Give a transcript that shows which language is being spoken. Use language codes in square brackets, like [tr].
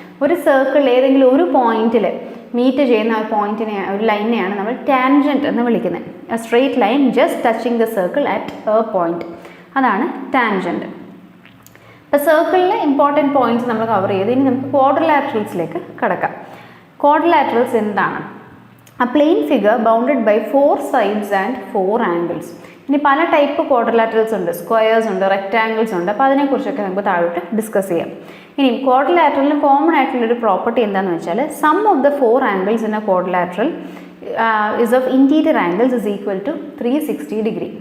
[ml] ഒരു സർക്കിൾ ഏതെങ്കിലും ഒരു പോയിന്റിൽ മീറ്റ് ചെയ്യുന്ന ആ പോയിന്റിനെ, ഒരു ലൈനെയാണ് നമ്മൾ ടാൻജൻറ്റ് എന്ന് വിളിക്കുന്നത്. [en] A straight line just touching the circle at a point, അതാണ് tangent. [ml] ഇപ്പോൾ സർക്കിളിലെ ഇമ്പോർട്ടൻറ്റ് പോയിന്റ്സ് നമ്മൾ കവർ ചെയ്ത് ഇനി നമുക്ക് ക്വാഡ്രിലാറ്ററൽസിലേക്ക് കടക്കാം. ക്വാഡ്രിലാറ്ററൽസ് എന്താണ്? [en] A plane figure bounded by 4 sides and 4 angles. [ml] ഇനി പല ടൈപ്പ് ക്വാഡ്രിലാറ്ററൽസ് ഉണ്ട്, സ്ക്വയേഴ്സ് ഉണ്ട്, റെക്റ്റാങ്കിൾസ് ഉണ്ട്. അപ്പോൾ അതിനെക്കുറിച്ചൊക്കെ നമുക്ക് താഴോട്ട് ഡിസ്കസ് ചെയ്യാം. ഇനി ക്വാഡ്രിലാറ്ററലിന് കോമൺ ആയിട്ടുള്ളൊരു പ്രോപ്പർട്ടി എന്താണെന്ന് വെച്ചാൽ [en] Sum of the 4 angles in a quadrilateral is of interior angles is equal to 360 degree.